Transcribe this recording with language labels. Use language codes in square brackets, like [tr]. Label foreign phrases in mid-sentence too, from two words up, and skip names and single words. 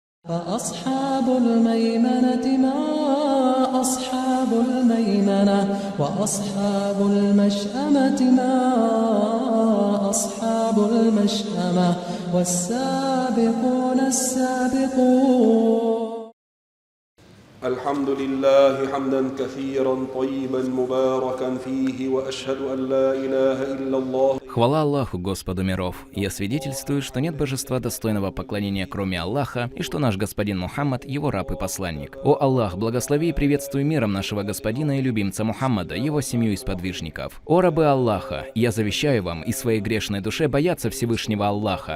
[ar] فأصحاب الميمنة ما أصحاب الميمنة وأصحاب المشأمة ما أصحاب المشأمة والسابقون السابقون. الحمد لله حمدا كثيرا طيبا مباركا فيه وأشهد أن لا إله إلا الله. [ru] Хвала Аллаху, Господу миров! Я свидетельствую, что нет божества достойного поклонения, кроме Аллаха, и что наш господин Мухаммад – его раб и посланник. О Аллах, благослови и приветствуй миром нашего господина и любимца Мухаммада, его семью и сподвижников. О рабы Аллаха, я завещаю вам и своей грешной душе бояться Всевышнего Аллаха.